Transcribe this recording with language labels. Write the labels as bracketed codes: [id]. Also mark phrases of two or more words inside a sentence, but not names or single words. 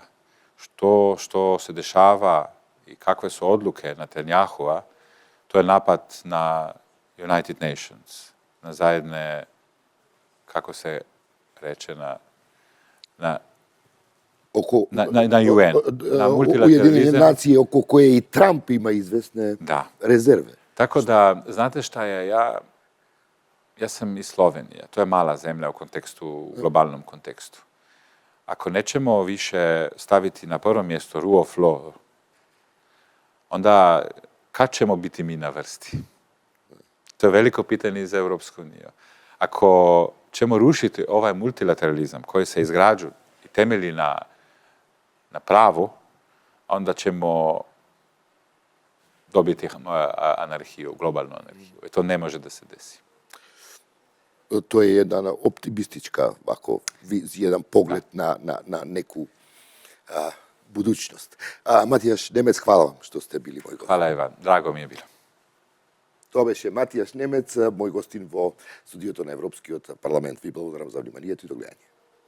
[hr] Što se dešava i kakve su odluke Netanjahua, to je napad na [en] United Nations, [hr] na zajedne, kako se reče, na UN, na multilateralizam. Ujedinjene nacije oko koje i Trump ima izvesne rezerve. Tako da, znate šta je, ja sam iz Slovenije, to je mala zemlja u globalnom kontekstu. Ako nećemo više staviti na prvo mjesto [en] rule of law, [hr] onda kad ćemo biti mi na vrsti? To je veliko pitanje za Europsku uniju. Ako ćemo rušiti ovaj multilateralizam koji se izgrađuje i temelji na pravu, onda ćemo dobiti anarhiju, globalnu anarhiju. I to ne može da se desi. To je jedna optimistička, jedan pogled na neku budućnost. Matijaš Nemec, hvala vam što ste bili moj gost. Hvala Ivan, drago mi je bilo. [mk] To беше Matijaš Немец, мой гостин во студиото на Европскиот парламент. Ви благодарам за вниманието и до гледање.